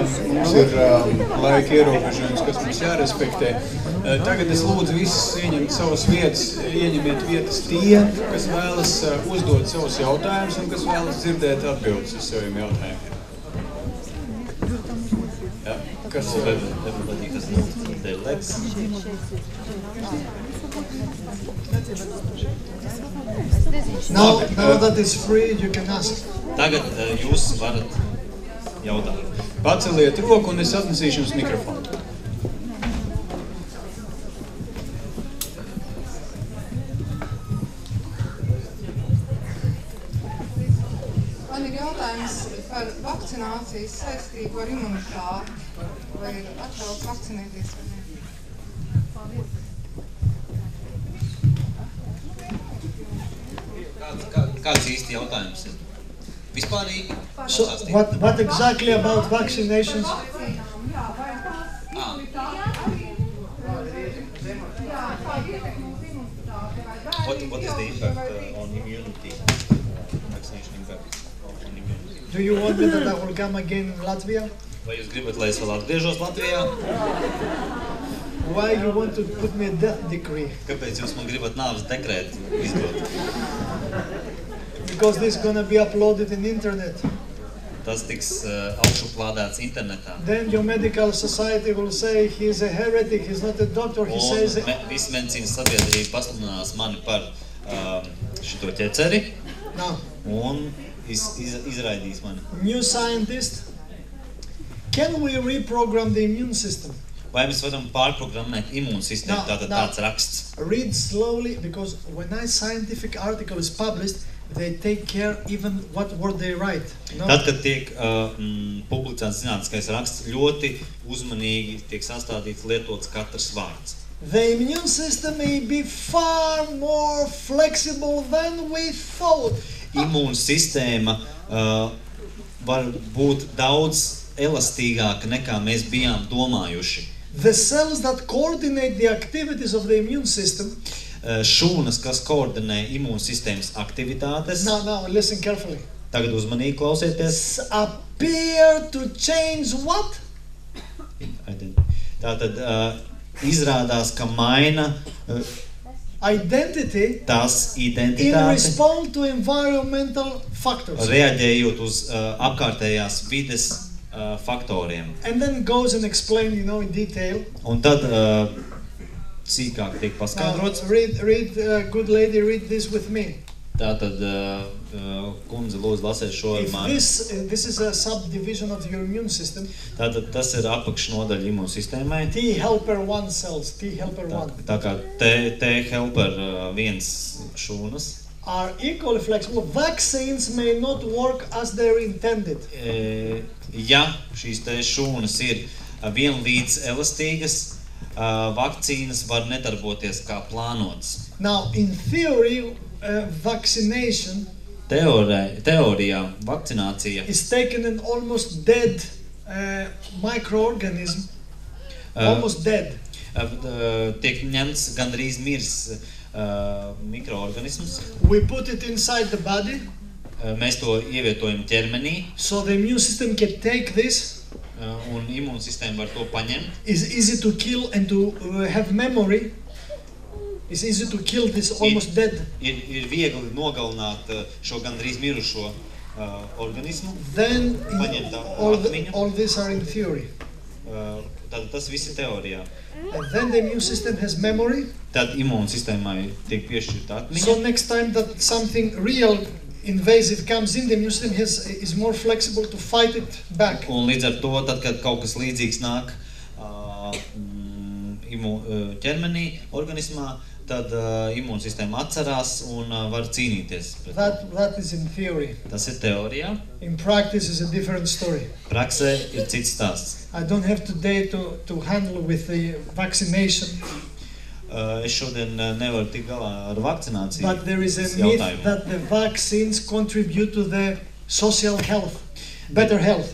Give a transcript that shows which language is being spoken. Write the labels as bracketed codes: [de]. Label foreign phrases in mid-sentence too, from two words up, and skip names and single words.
[lv] Mums ir laika ierobežojums, kas mums jārespektē. Tagad es lūdzu visus ieņemt savas vietas, ieņemiet vietas tie, kas vēlas uzdot savus jautājumus un kas vēlas dzirdēt atbildes uz saviem jautājumiem. Ja, kas [en] everybody has moved their legs. Now that it's free, you can ask. [lv] Tagad jūs varat jautāt. Paceliet roku un es atnesīšu jums mikrofonu. Man ir jautājums par vakcinācijas saistību ar imunitāti. Vai ir atļauts vakcinēties vai ne? Kāds īsti jautājums ir? Vispārīgi? [en] So, what exactly about vaccinations? What is the impact on immunity? Vaccination impact on immunity? Do you want me that I will come again in Latvia? [lv] Vai jūs gribat, lai es vēl atgriežos Latvijā? [en] Why you want to put me a death decree? [lv] Kāpēc jūs man gribat nāves dekrētu izdot? [en] Because this is going to be uploaded in internet. [lv] Tas tiks augšuplādēts internetā. [en] Then your medical society will say he's a heretic, he's not a doctor. He says. [lv] Visi medicīnas sabiedrība pasludinās mani par šito ķeceri. [en] No. [lv] Un izraidīs mani. [en] New scientist. Can we reprogram the immune system? [lv] Vai mēs varam pārprogrammēt imūnsistēmu? Tātad tāds raksts. [en] Read slowly, because when a scientific article is published, they take care even what word they write. No? [lv] Tad, kad tiek publicēts zinātniskais raksts, ļoti uzmanīgi tiek sastādīts, lietots katrs vārds. [en] The immune system may be far more flexible than we thought. [lv] Imūnsistēma var būt daudz elastīgāka nekā mēs bijām domājuši. [en] The cells that coordinate the activities of the immune system. [lv] Šūnas, kas koordinē imūnsistēmas aktivitātes. [en] Now listen carefully. [lv] Tagad uzmanīgi klausieties. [en] Appear to change what? [lv] Tātad izrādās, ka maina [en] identity [lv] tās identitāti [en] in response to environmental factors. [lv] Reaģējot uz apkārtējās vides faktoriem. [en] And then goes and explain, in detail. [lv] Un tad sīkāk tiek paskaidrots. [en] Read, good lady, read this with me. [lv] Tātad kundze lūdzu lasiet šo ar mani. [en] This is a subdivision of your immune system. [lv] Tātad tas ir apakšnodaļa imūnsistēmai. [en] T helper 1 cells, T helper 1. [lv] Tā kā [en] T helper 1 [lv] šūnas. [en] Are equally flexible. Vaccines may not work as they're intended. [lv] Ja šīs te šūnas ir vienlīdz elastīgas, vakcīnas var nedarboties kā plānots. [en] Now, in theory, vaccination [lv] teorijā vakcinācija [en] is taken an almost dead microorganism, almost dead. [lv] Tiek ņemts gandrīz mirs mikroorganisms. [en] We put it inside the body. [lv] Mēs to ievietojam ķermenī. [en] So the immune system can take this. [lv] Un imūnsistēma var to paņemt. [en] It's easy to kill and to have memory. It's easy to kill this almost dead. [lv] Ir viegli nogalināt šo gandrīz mirušo organismu. [en] Then [lv] paņemt [en] all these are in theory. [lv] Tad tas viss ir teorijā. [en] And then the immune system has memory. [lv] Tad imūnsistēmai tiek piešķirta atmiņa. [en] So next time that something real invasive comes in, the immune system is more flexible to fight it back. [lv] Un līdz ar to, tad, kad kaut kas līdzīgs nāk ķermenī, organismā, tad imūnsistēma atcerās un var cīnīties. [en] That is in theory. [lv] Tas ir teorijā. [en] In practice is a different story. [lv] Praksē ir cits stāsts. [en] I don't have today to handle with the vaccination. [lv] Es šodien nevaru tikt galā ar vakcināciju. [en] But there is a myth that the vaccines contribute to the social health, better health.